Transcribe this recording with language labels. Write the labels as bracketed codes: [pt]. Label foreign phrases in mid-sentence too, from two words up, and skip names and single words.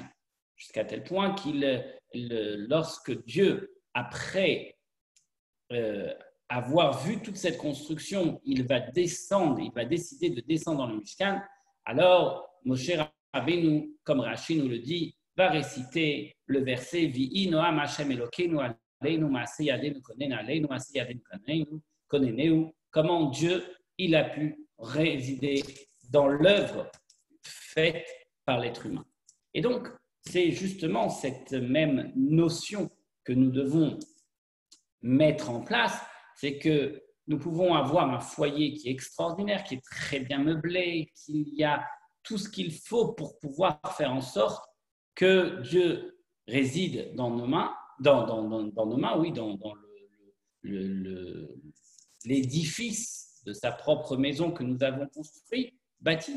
[fr] Jusqu'à tel point lorsque Dieu, après avoir vu toute cette construction, il va décider de descendre dans le Mishkan, alors Moshe Rabbeinu, comme Rashi nous le dit, va réciter le verset [he] ויהי נועם השם אלוקינו עלינו מעשה ידינו כונן עלינו מעשה ידינו כוננהו, [fr] comment Dieu il a pu résider dans l'œuvre faite par l'être humain. Et donc, c'est justement cette même notion que nous devons mettre en place, c'est que nous pouvons avoir un foyer qui est extraordinaire, qui est très bien meublé, qu'il y a tout ce qu'il faut pour pouvoir faire en sorte que Dieu réside dans nos mains, dans nos mains, oui, dans l'édifice de sa propre maison que nous avons construit, bâti.